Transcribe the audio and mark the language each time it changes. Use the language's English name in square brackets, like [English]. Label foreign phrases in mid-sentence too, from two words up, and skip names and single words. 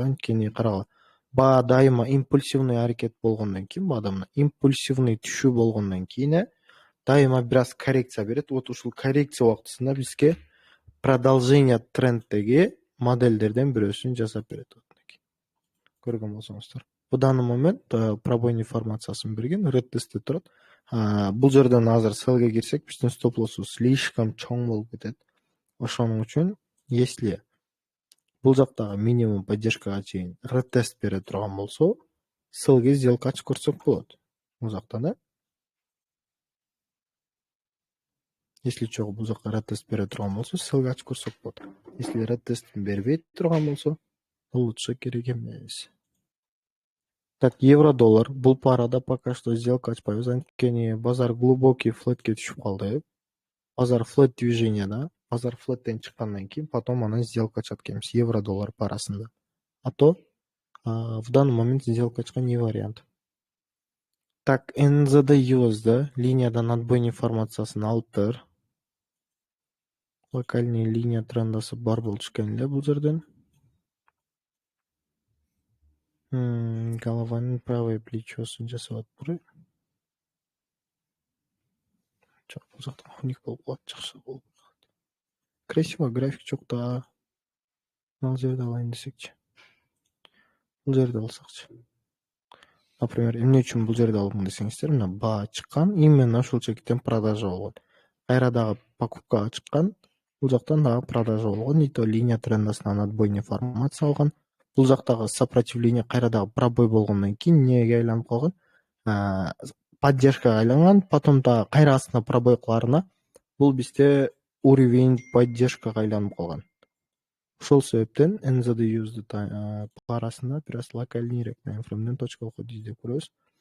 [Kyrgyz] Анткени карагыла, баа дайыма импульсивный аракет болгондон кийин, баада мына импульсивный түшүү болгондон кийин дайыма бир аз коррекция берет. Вот ушул коррекция убактысында бизге продолжение тренддеги модельдерден бирөөсүн жасап берет. Көргөн болсоңуздар. [Russian] В данный момент [Kyrgyz] пробойный формациясын берген, red тестте турат. Бул жерден азыр селге кирсек, биздин стоп лоссубуз слишком чоң болуп кетет. Ошоның үчүн, если бул жактагы [Russian] минимум поддержкага [Kyrgyz] чейин red тест бере турган болсо, селге сделка ачып көрсөк болот. Бул жакта да. Если чогуу бул жакка red тест бере турган болсо, селге ачып көрсөк болот. Если red тестин бербей турган болсо, лучше керек эмес. Так, евро-доллар. Бул парада [Russian] пока что [Kyrgyz] сделка ачпайбыз, анткени базар глубокий флетке түшүп калды. Базар флет движенияда, базар флеттен чыккандан кийин потом анан сделка ачат экенбиз евро-доллар парасында. [Russian] А то в данный момент сделка ачкан не вариант. [Kyrgyz] Так, NZD USD линиядан отбойный формациясын алыптыр. Локальный линия трендасы бар болчу экен эле бул жерден. Голованын правый плечосун жасап атпырбы? Жок, бул жакта уник болуп калат, жакшы болуп калат. [Russian] Красиво график [Kyrgyz] жок да. Мына жерде алайын десекчи. Бул жерде алсакчы. Например, эмне үчүн бул жерде алдым десеңиздер, мына баа чыккан, именно ушул чектен продажа болгон. Кайра дагы покупкага чыккан, бул жактан дагы продажа болгон. [Russian] И то [Kyrgyz] линия трендасынан отбойный формация алган. Бул жактагы сопротивление кайра дагы пробой болгондон кийин эмнеге айланып калган? Поддержкага айланган, потом дагы кайра астына пробой кылаарына бул бизде [Russian] уровень поддержкага [Kyrgyz] айланып калган. Ошол себептен NZD USD парасында бир аз локальныйраак таймфреймден [Russian] точка выхода [Kyrgyz] издеп көрөбүз.